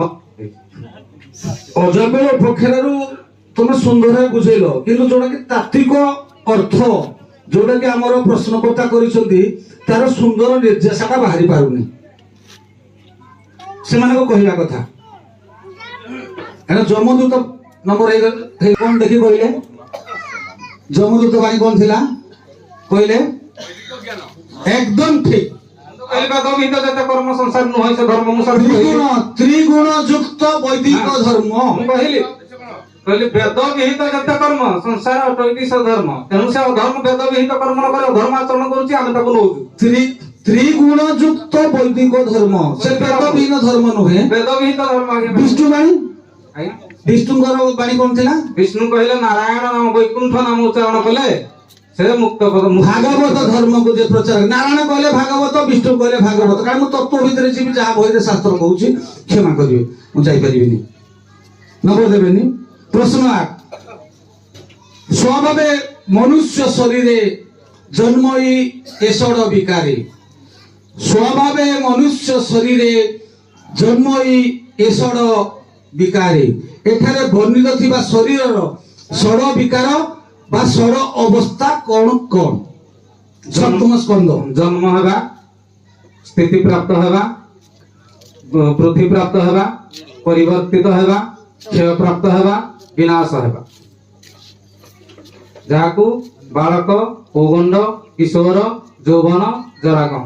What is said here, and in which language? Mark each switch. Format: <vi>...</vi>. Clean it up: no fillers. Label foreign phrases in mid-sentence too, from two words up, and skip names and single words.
<or>ଅଜାମିଳ ଉପକ୍ଷେରରୁ ତମେ ସୁନ୍ଦର ବୁଝେଇଲ କିନ୍ତୁ ଯୋଉଟା କି ତାତ୍ତ୍ୱିକ ଅର୍ଥ ଯୋଉଟା କି ଆମର ପ୍ରଶ୍ନକର୍ତ୍ତା କରିଛନ୍ତି ତାର ସୁନ୍ଦର ନିର୍ଦ୍ଦେଶଟା ବାହାରି ପାରୁନି ସେମାନଙ୍କ କହିବା କଥା ଯମଦୂତ ନମ୍ବର କଣ ଦେଖି କହିଲେ ଯମଦୂତ ବାଣୀ କଣ ଥିଲା କହିଲେ ଜ୍ଞାନ ଏକଦମ ଠିକ କହିଲେ ବେଦ ବିହିତ ଯେତେ କର୍ମ ସଂସାର ନୁହେଁ ସେ ଧର୍ମ ମୁଁ ସବୁ ତ୍ରିଗୁଣ ଯୁକ୍ତ ବୈଦିକ ଧର୍ମ ମୁଁ କହିଲି ବେଦ ବିହିତ ଯେତେ କର୍ମ ସଂସାର ଅଟଇତି ସେ ଧର୍ମ ତେଣୁ ସେ ଅଧର୍ମ ବେଦ ବିହିତ କର୍ମ ନ କରି ଅଧର୍ମ ଆଚରଣ କରୁଛି ଆମେ ତାକୁ ନଉଛୁ ତ୍ରିଗୁଣ ଯୁକ୍ତ ବୈଦିକ ଧର୍ମ ସେ ବେଦବିହୀନ ଧର୍ମ ନହେ ବେଦ ବିହିତ ଧର୍ମ ଆଜ୍ଞା ବିଷ୍ଣୁ ବାଣୀ ଆଜ୍ଞା ବିଷ୍ଣୁଙ୍କର ବାଣୀ କଣ ଥିଲା ବିଷ୍ଣୁ କହିଲେ ନାରାୟଣ ନାମ ବୈକୁଣ୍ଠ ନାମ ଉଚ୍ଚାରଣ କଲେ ସେ ମୁକ୍ତ ପଦ ଭାଗବତ ଧର୍ମକୁ ଯେ ପ୍ରଚାର ନାରାୟଣ କହିଲେ ଭାଗବତ ବିଷ୍ଣୁ କହିଲେ ଭାଗବତ କାରଣ ମୁଁ ତତ୍ତ୍ୱ ଭିତରେ ଯିବି ଯାହା ବହିରେ ଶାସ୍ତ୍ର କହୁଛି କ୍ଷମା କରିବେ ମୁଁ ଯାଇପାରିବିନି ନମ୍ବର ଦେବେନି ପ୍ରଶ୍ନ 8 ସ୍ୱଭାବେ ମନୁଷ୍ୟ ଶରୀରେ ଜନ୍ମଇ ଏଷଡ଼ ବିକାରେ ସ୍ୱଭାବେ ମନୁଷ୍ୟ ଶରୀରେ ଜନ୍ମଇ ଏଷଡ଼ ବିକାରେ ଏଠାରେ ବର୍ଣ୍ଣିତ ଥିବା ଶରୀରର ଷଡ଼ ବିକାର ବା ଷଡ଼ ଅବସ୍ଥା କୋନ କୋନ ସପ୍ତମ ସ୍କନ୍ଧ ଜନ୍ମ ହେବା ସ୍ଥିତି ପ୍ରାପ୍ତ ହେବା ବୃଦ୍ଧି ପ୍ରାପ୍ତ ହେବା ପରିବର୍ତ୍ତିତ ହେବା କ୍ଷୟ ପ୍ରାପ୍ତ ହେବା ବିନାଶ ହେବା ଯାହାକୁ ବାଳକ ପୌଗଣ୍ଡ କିଶୋର ଯୌବନ ଜରା কহନ୍ତି</or>